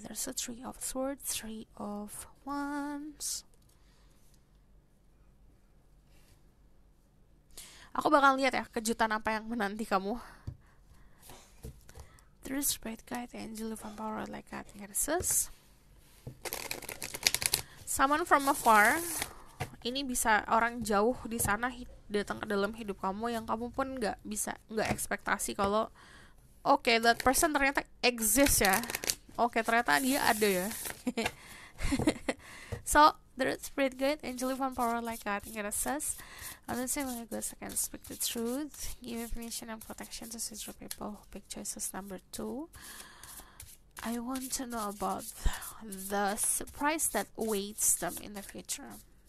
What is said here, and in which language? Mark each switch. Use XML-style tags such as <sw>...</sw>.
<en>There's a 3 of swords, 3 of wands.</en> <id>Aku bakal lihat ya kejutan apa yang menanti kamu.</id> <en>There's Spirit Guide, Angel of Power, like that. Someone from afar.</en> <id>Ini bisa orang jauh di sana datang ke dalam hidup kamu yang kamu pun nggak ekspektasi kalau</id> <en>that person</en> <id>ternyata exist ya. Ternyata dia ada ya.</id> <en>So there's Spirit Guide, Angel of Power, like that. Honestly, when I can speak the truth, give information and protection to sister people. Big choices number 2. I want to know about the surprise that awaits them in the future.</en>